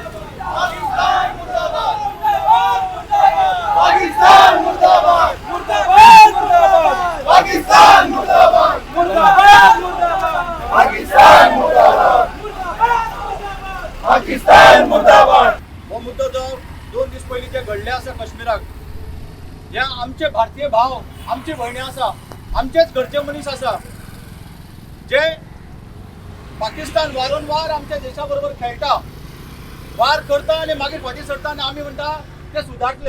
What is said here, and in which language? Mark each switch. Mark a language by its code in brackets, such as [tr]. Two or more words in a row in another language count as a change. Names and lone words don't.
[hi] पाकिस्तान मुर्दाबाद पाकिस्तान मुर्दाबाद मुर्दाबाद मुर्दाबाद पाकिस्तान मुर्दाबाद मुर्दाबाद पाकिस्तान मुर्दाबाद पाकिस्तान मुर्दाबाद [kok] हो मुद्दो जो 2 दीस पयलीं जे घडले आसा काश्मीराक, हे आमचे भारतीय भाव, आमची भयणी आसा, आमचेच घरचे मनीस आसा जे पाकिस्तान वारंवार आमच्या देशा बरोबर खेळटा, वार करता आनी मागीर फाटीं सरता आनी आमी म्हणटा ते सुदारतले.